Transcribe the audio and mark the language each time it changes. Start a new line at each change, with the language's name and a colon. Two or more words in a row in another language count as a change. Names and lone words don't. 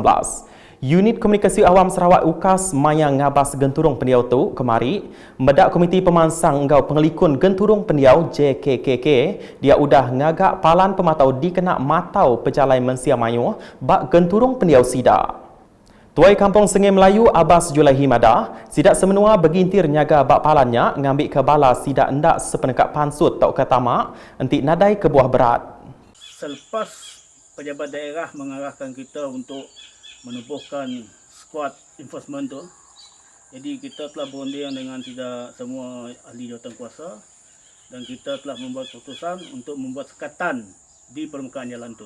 Iban: Unit Komunikasi Awam Sarawak UKAS Maya ngabas Genturong Pendiau tu kemari, medak Komiti Pemansang ngau Pengelikun Genturong Pendiau JKKK, dia udah ngagak palan pematau dikenak matau pejalai Mensia Mayuh bak Genturong Pendiau Sidak. Tuai Kampung Sengeh Melayu Abbas Julaihi Madah, sidak semenua bergintir nyaga bak palannya ngambil ke bala sidak endak sepenekat pansut tau ke tamak, entik nadai ke buah berat.
Malay: Selepas pejabat daerah mengarahkan kita untuk menubuhkan skuad enforcement tu, jadi kita telah berunding dengan tidak semua ahli jawatankuasa dan kita telah membuat keputusan untuk membuat sekatan di permukaan jalan tu.